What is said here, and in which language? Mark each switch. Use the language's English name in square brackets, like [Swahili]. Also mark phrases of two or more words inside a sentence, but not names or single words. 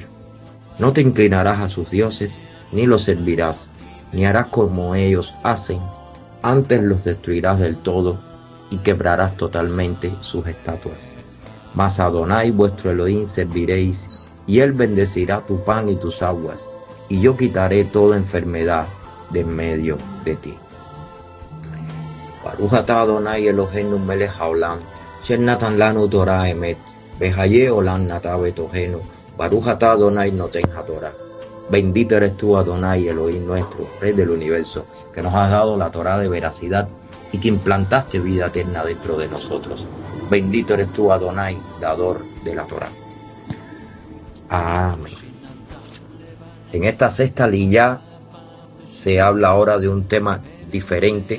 [Spanish] No te inclinarás a sus dioses, ni los servirás, ni harás como ellos hacen, antes los destruirás del todo, y quebrarás totalmente sus estatuas. Mas a Adonai vuestro Elohim serviréis, y él bendecirá tu pan y tus aguas, y yo quitaré toda enfermedad de en medio de ti. [Hebrew] ברוך אתה אדוני אלוהינו מלך העולם, אשר נתן לנו תורה אמת, בחיי עולם נטע בתוכנו, ברוך אתה אדוני נותן התורה. [Spanish] Bendito eres tú, Adonai, Elohim nuestro, Rey del universo, que nos has dado la Torah de veracidad y que implantaste vida eterna dentro de nosotros. Bendito eres tú, Adonai, dador de la Torah. Amén. En esta sexta liyá se habla ahora de un tema diferente.